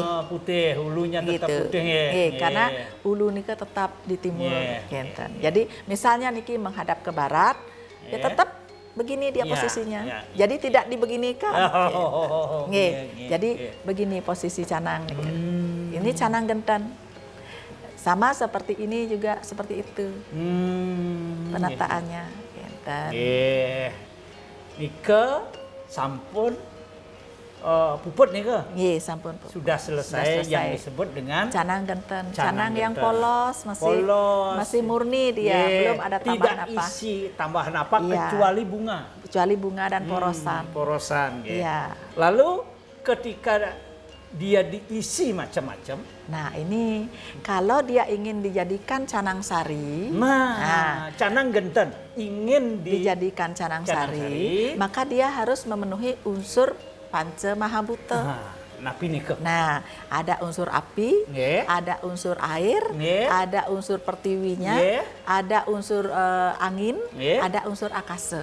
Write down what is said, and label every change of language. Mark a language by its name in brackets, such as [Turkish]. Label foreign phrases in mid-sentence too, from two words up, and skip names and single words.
[Indonesian] Putih, ulunya tetap gitu. putih. Karena ulu niki tetap di timur. Jadi misalnya niki menghadap ke barat, ya tetap begini dia posisinya. Jadi tidak dibeginikan. Jadi begini posisi canang. Ini canang genten. Sama seperti ini juga seperti itu penataannya. [Balinese] Nika sampun puput nika. Sampun puput. [Indonesian] Sudah selesai yang disebut dengan canang genten. Canang yang polos, masih murni dia, belum ada tambahan apa. Tidak isi tambahan apa kecuali bunga. Kecuali bunga dan porosan. Porosan. Lalu ketika dia diisi macam-macam. Nah, ini kalau dia ingin dijadikan canang sari. Canang genten ingin dijadikan canang sari, maka dia harus memenuhi unsur Panca Mahabhuta. Nah, ada unsur api, ada unsur air, ada unsur pertiwinya, ada unsur angin, ada unsur akasa.